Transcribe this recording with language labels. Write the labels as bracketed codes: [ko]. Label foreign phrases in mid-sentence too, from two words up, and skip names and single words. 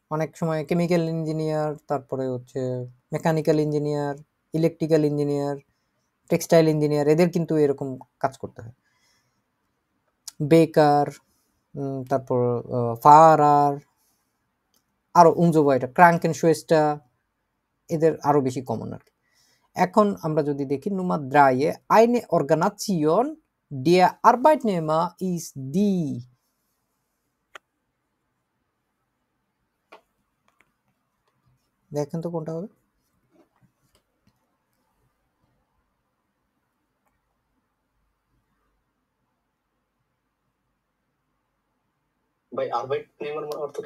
[bn] অনেক সময় [en] chemical engineer, [bn] তারপরে হচ্ছে [en] mechanical engineer, electrical engineer, textile engineer, [bn] এদের কিন্তু এরকম কাজ করতে হয়। বেকার, তারপর ফারার, আরো উনজোবাইটা, [de] Kranken Schwester, [bn] এদের আরো বেশি কমন আর কি। এখন আমরা যদি দেখি [de] Nummer drei eine Organisation der Arbeitnehmer ist die। [bn] দেখেন তো কোনটা হবে? ভাই আরবাইটনেমার অর্থ কি?